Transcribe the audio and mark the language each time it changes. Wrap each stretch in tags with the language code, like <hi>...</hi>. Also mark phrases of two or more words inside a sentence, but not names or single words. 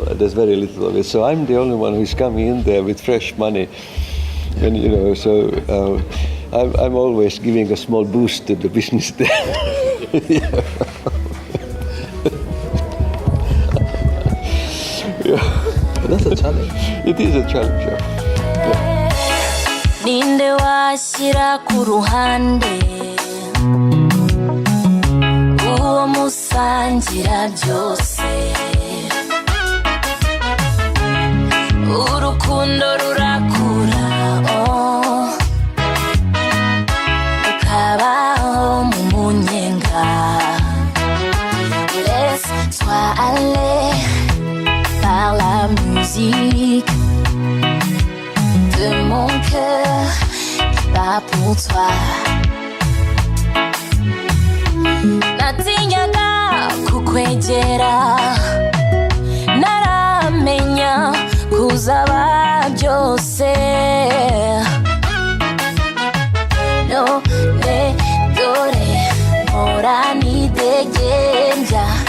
<en>There's very little of it. So I'm the only one who's coming in there with fresh money, and so. I'm always giving a small boost to the business there. That's a challenge. It is a challenge. Yeah.</en> <rw>Ninde washira ku ruhande uwo musangira byose urukundo rurakura ukabaho mu munyenga</rw> <fr>laisse-toi aller par la musique de mon cœur qui bat pour toi.</fr> <rw>Natinyaga kukwegera naramenya kuzaba byose none dore mpora nidegembya</rw>